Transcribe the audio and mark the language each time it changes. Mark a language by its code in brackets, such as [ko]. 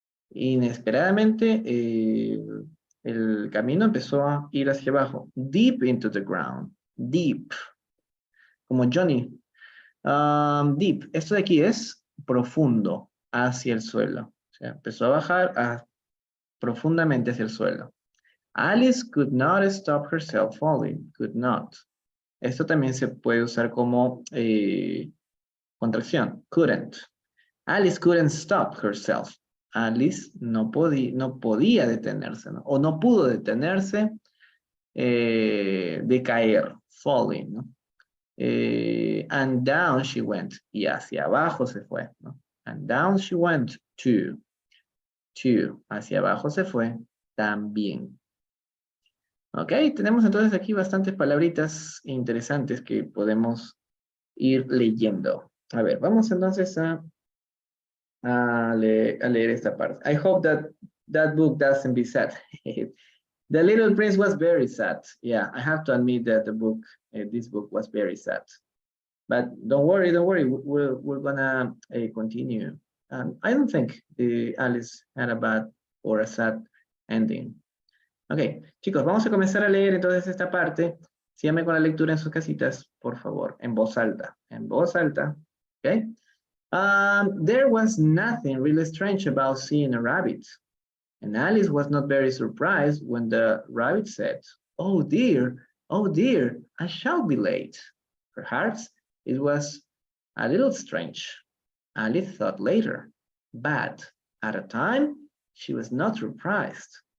[es] Inesperadamente, el camino empezó a ir hacia abajo. [en] Deep into the ground. Deep. [es] Como Johnny. [en] Deep. [es] Esto de aquí es profundo, hacia el suelo. O sea, empezó a bajar profundamente hacia el suelo. [en] Alice could not stop herself falling. Could not. [es] Esto también se puede usar como contracción. [en] Couldn't. Alice couldn't stop herself. [es] Alice no podía detenerse, ¿no? O no pudo detenerse de caer, falling, ¿no? [en] And down she went. [es] Y hacia abajo se fue, ¿no? [en] And down she went too. Too. [es] Hacia abajo se fue también. Ok, tenemos entonces aquí bastantes palabritas interesantes que podemos ir leyendo. A ver, vamos entonces a leer esta parte. [en] I hope that book doesn't be sad. The Little Prince was very sad. Yeah, I have to admit that this book was very sad. But don't worry. We're gonna continue. I don't think Alice had a bad or a sad ending. [es] Ok, chicos, vamos a comenzar a leer entonces esta parte. Síganme con la lectura en sus casitas, por favor, en voz alta. En voz alta, ok. [en] There was nothing really strange about seeing a rabbit. And Alice was not very surprised when the rabbit said, oh dear, I shall be late. Perhaps it was a little strange. Alice thought later, but at a time, she was not surprised.